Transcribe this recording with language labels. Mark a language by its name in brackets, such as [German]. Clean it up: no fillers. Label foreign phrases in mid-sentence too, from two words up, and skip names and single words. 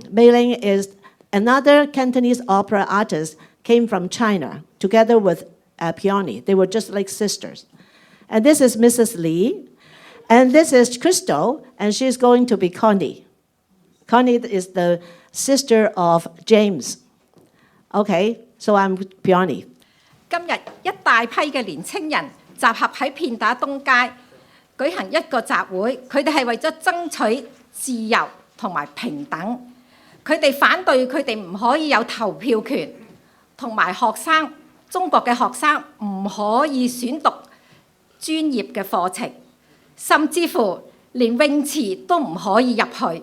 [English] Mei Ling is another Cantonese opera artist, came from China, together with Peony. They were just like sisters. And this is Mrs. Lee. And this is Crystal, and she's going to be Connie. Connie is the sister of James. Okay, so I'm Peony. [Cantonese] 今日一大批嘅年青人集合喺片打東街舉行一個集會，佢哋係為咗爭取自由同埋平等。佢哋反對佢哋唔可以有投票權，同埋中國嘅學生唔可以選讀專業嘅課程，甚至乎連泳池都唔可以入去。